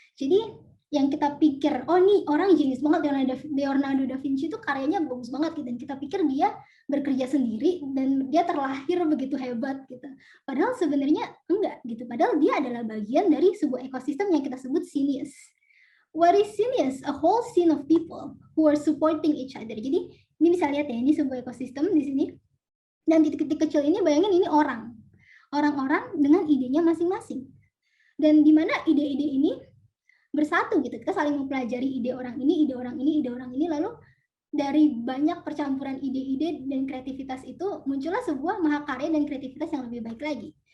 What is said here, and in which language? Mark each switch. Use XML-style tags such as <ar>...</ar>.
<id>Jadi yang kita pikir, oh nih orang jenius banget, Leonardo da Vinci itu karyanya bagus banget gitu, dan kita pikir dia bekerja sendiri dan dia terlahir begitu hebat gitu. Padahal sebenarnya enggak gitu. Padahal dia adalah bagian dari sebuah ekosistem yang kita sebut genius.</id> <en>What is genius? A whole scene of people who are supporting each other.</en> <id>Jadi ini bisa lihat ya, ini sebuah ekosistem di sini. Dan titik-titik kecil ini bayangin ini orang-orang dengan idenya masing-masing. Dan di mana ide-ide ini bersatu gitu. Kita saling mempelajari ide orang ini, ide orang ini, ide orang ini, lalu dari banyak percampuran ide-ide dan kreativitas itu muncullah sebuah mahakarya dan kreativitas yang lebih baik lagi.</id>